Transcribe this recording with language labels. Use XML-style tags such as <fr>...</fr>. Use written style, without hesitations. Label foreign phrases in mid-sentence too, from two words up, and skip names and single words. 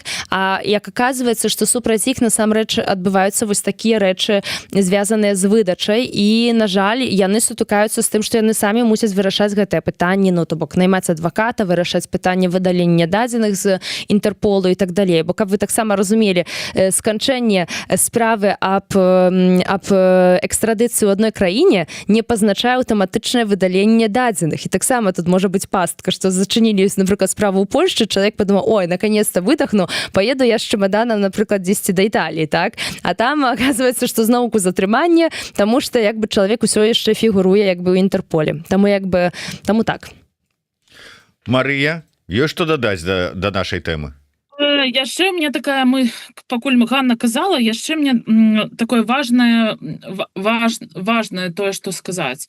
<be>А як аказваецца, што супраць іх насамрэч адбываюцца вось такія рэчы, звязаныя з выдачай, і, на жаль, яны сутыкаюцца з тым, што яны самі мусяць вырашаць гэтае пытанне, ну, то бок наймаць адваката, вырашаць пытанне выдалення дадзеных з Інтэрполу і так далей. Бо каб вы таксама разумелі, сканчэнне справы аб экстрадыцыі ў адной краіне не пазначае аўтаматычнае выдаленне дадзеных. І таксама тут можа быць пастка, што зачынілі, напрыклад, справу ў Польшчы, чалавек падумаў,</be> <ru>ой, наконец-то выдохну, поеду я з чемоданом,</ru> <be>напрыклад, 10 да Італіі, так? А там оказывается, што зноўку затрыманне, таму што як бы чалавек усё яшчэ фігуруе як бы ў Інтэрполе. Таму як бы, таму так. Марыя, ёсць што дадаць да нашай тэмы? Яшчэ мне такая, пакуль Ганна казала, яшчэ мне такое важнае тое, што сказаць.</be>